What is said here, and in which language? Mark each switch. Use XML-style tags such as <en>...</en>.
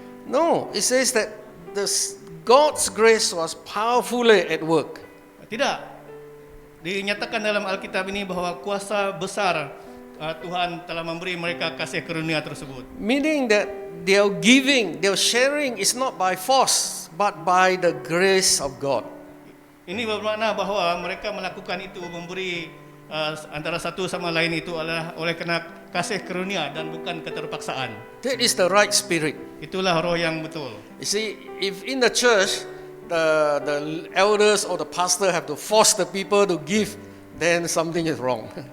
<en>No, it says that God's grace was powerfully at work.</en> <ms>Tidak. Dinyatakan dalam Alkitab ini bahwa kuasa besar Tuhan telah memberi mereka kasih karunia tersebut.</ms> <en>Meaning that their giving, their sharing is not by force, but by the grace of God.</en> <ms>Ini bermakna bahwa mereka melakukan itu, memberi antara satu sama lain itu adalah oleh kerana kasih karunia dan bukan keterpaksaan.</ms> <en>That is the right spirit.</en> <ms>Itulah roh yang betul.</ms> <en>You see, if in the church, the elders or the pastor have to force the people to give, then something is wrong.</en>